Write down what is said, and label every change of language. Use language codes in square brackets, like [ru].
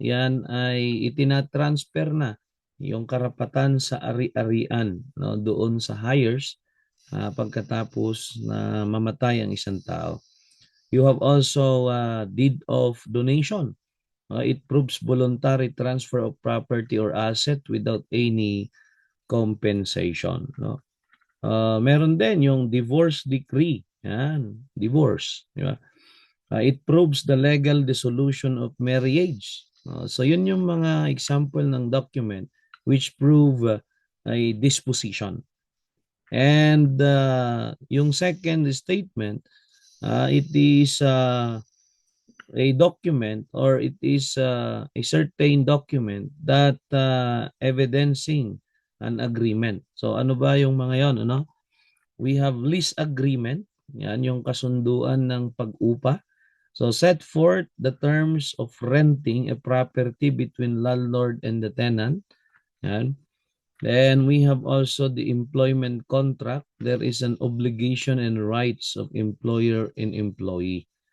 [tl] Yan ay itinatransfer na yung karapatan sa ari-arian, no, doon sa heirs pagkatapos na mamatay ang isang tao. [en] You have also deed of donation. It proves voluntary transfer of property or asset without any compensation, no? [tl] Meron din yung divorce decree. Yan, divorce, di ba? [en] It proves the legal dissolution of marriage. So [tl] yun yung mga [en] example ng document which prove a disposition. And [tl] yung [en] second statement, it is a document or it is a certain document that evidencing an agreement. [tl] So ano ba yung mga yon, ano? [en] We have lease agreement. [tl] Yan yung kasunduan ng pag-upa. [en] So set forth the terms of renting a property between landlord and the tenant. [tl] Yan. [en] Then we have also the employment contract. There is an obligation and rights of employer and employee.